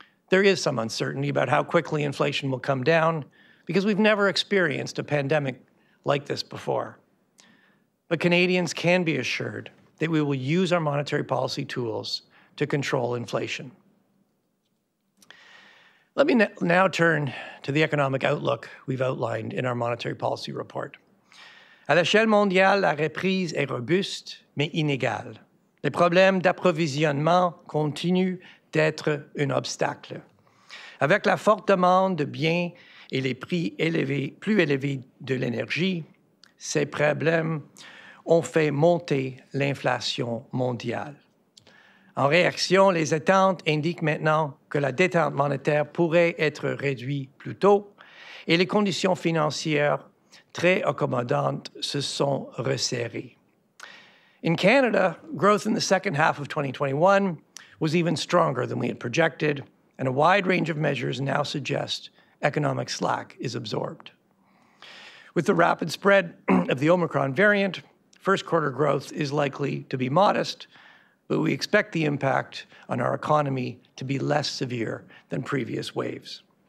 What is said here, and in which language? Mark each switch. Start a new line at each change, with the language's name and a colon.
English: There is some uncertainty about how quickly inflation will come down because we've never experienced a pandemic like this before. But Canadians can be assured that we will use our monetary policy tools to control inflation. Let me now turn to the economic outlook we've outlined in our monetary policy report.
French: À l'échelle mondiale, la reprise est robuste, mais inégale. Les problèmes d'approvisionnement continuent d'être un obstacle. Avec la forte demande de biens et les prix plus élevés de l'énergie, ces problèmes ont fait monter l'inflation mondiale. En réaction, les attentes indiquent maintenant que la détente monétaire pourrait être réduite plus tôt et les conditions financières très accommodantes se sont resserrées.
English: In Canada, growth in the second half of 2021 was even stronger than we had projected, and a wide range of measures now suggest economic slack is absorbed. With the rapid spread of the Omicron variant, first quarter growth is likely to be modest, but we expect the impact on our economy to be less severe than previous waves.